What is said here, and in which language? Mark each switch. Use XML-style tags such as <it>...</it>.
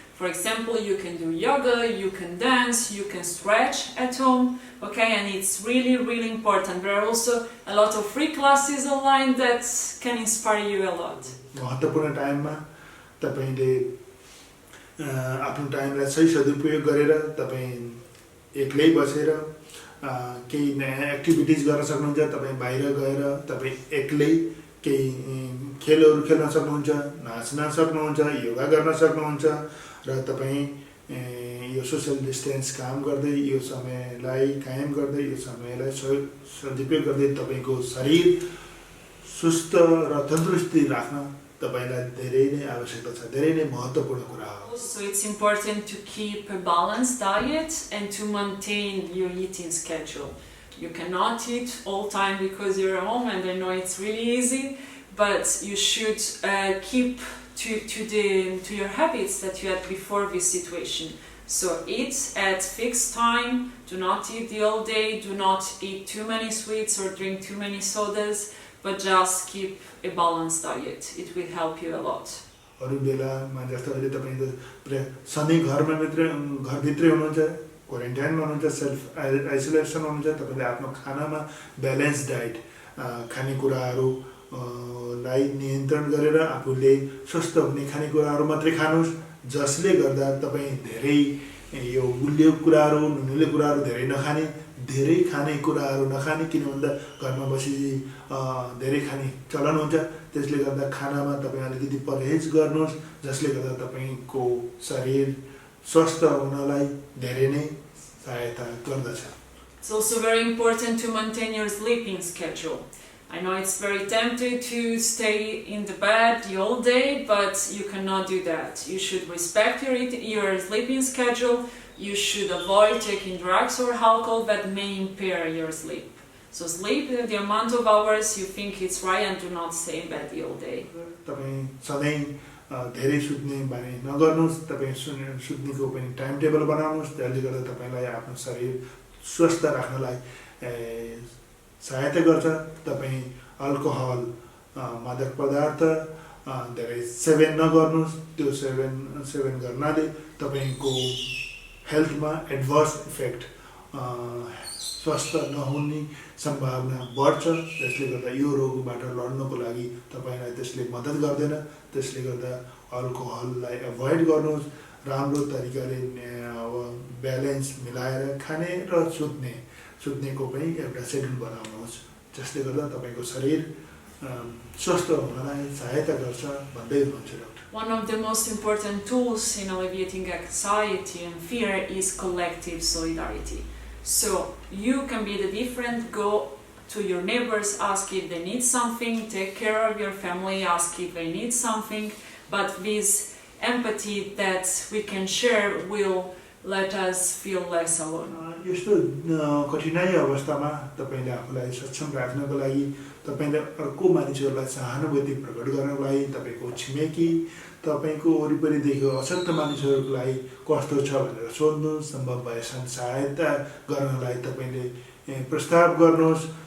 <en>For example, you can do yoga, you can dance, you can stretch at home, okay? And it's really, really important. There are also a lot of free classes online that can inspire you a lot.</en> <ne>महत्त्वपूर्ण टाइममा तपाईले आफ्नो टाइमलाई सही सदुपयोग गरेर तपाईँ एक्लै बसेर केही नयाँ एक्टिभिटिज गर्न सक्नुहुन्छ। तपाईँ बाहिर गएर तपाईँ एक्लै केही खेलहरू खेल्न सक्नुहुन्छ, नाच्न सक्नुहुन्छ, योगा गर्न सक्नुहुन्छ र तपाईँ यो सोसल डिस्टेन्स काम गर्दै, यो समयलाई कायम गर्दै, यो समयलाई सदुपयोग गर्दै तपाईको शरीर सुस्त र तन्दुरुस्ती राख्न तपाईलाई धेरै नै आवश्यकता छ, धेरै नै महत्त्वपूर्ण कुरा हो।</ne> <en>So it's important to keep a balanced diet and to maintain your eating schedule. You cannot eat all time because you're at home, and I know it's really easy, but you should keep to your habits that you had before this situation. So eat at fixed time, do not eat the whole day, do not eat too many sweets or drink too many sodas, but just keep a balanced diet. It will help you a lot.</en> <ne>अरू बेलामा जस्तो अहिले तपाईँ सधैँ घरभित्रै हुनुहुन्छ, क्वारेन्टाइनमा हुनुहुन्छ, self isolation हुनुहुन्छ, तपाईँले आफ्नो खानामा ब्यालेन्स डाइट, खानेकुराहरूलाई नियन्त्रण गरेर आफूले स्वस्थ हुने खानेकुराहरू मात्रै खानुहोस्, जसले गर्दा तपाईँ धेरै यो गुलियो कुराहरू, नुनिलो कुराहरू धेरै नखाने, धेरै खाने कुराहरू नखाने, किन भन्दा घरमा बसी धेरै खाने चलन हुन्छ। त्यसले गर्दा खानामा तपाईँ अलिकति परहेज गर्नुहोस्, जसले गर्दा तपाईँको शरीर स्वस्थ हुनलाई धेरै नै सहायता गर्दछ।</ne> <en>It's also very important to maintain your sleeping schedule. I know it's very tempting to stay in the bed the whole day, but you cannot do that. You should respect your sleeping schedule. You should avoid taking drugs or alcohol that may impair your sleep. So sleep the amount of hours you think it's right, and do not stay in bed the whole day.</en> <ne>तपाईँ सधैँ धेरै सुत्ने बानी नगर्नुहोस्, तपाईँ सुत्नेको पनि time table बनाउनुहोस्, त्यसले गर्दा तपाईँलाई आफ्नो शरीर स्वस्थ राख्नलाई सहायता गर्छ। तपाईँ अल्कोहल, मादक पदार्थ धेरै सेवन नगर्नुहोस्, त्यो सेवन गर्नाले तपाईँको हेल्थमा एडभर्स इफेक्ट, स्वस्थ नहुने सम्भावना बढ्छ। त्यसले गर्दा यो रोगबाट लड्नको लागि तपाईँलाई त्यसले मद्दत गर्दैन। त्यसले गर्दा अल्कोहललाई एभोइड गर्नुहोस्, राम्रो तरिकाले ब्यालेन्स मिलाएर खाने र सुत्नेको पनि एउटा सेड्युल बनाउनुहोस्, जसले गर्दा तपाईँको शरीर स्वस्थ हुनलाई सहायता गर्छ भन्दै हुनुहुन्छ doctor.</ne> <en>One of the most important tools in alleviating anxiety and fear is collective solidarity. So you can be the different, go to your neighbors, ask if they need something, take care of your family, ask if they need something, but this empathy that we can share will let us feel less alone.</en> <ne>यस्तो कठिनाइ अवस्थामा तपाईले आफूलाई सक्षम राख्नको लागि, तपाईले अर्को मानिसहरूलाई सहानुभूति प्रकट गर्नको लागि, तपाईको छिमेकी, तपाईको वरिपरि देखेको अशक्त मानिसहरूको लागि कस्तो छ भनेर सोध्नु, सम्भव भएसम्म सहायता गर्नलाई तपाईले प्रस्ताव गर्नुहोस्।</ne>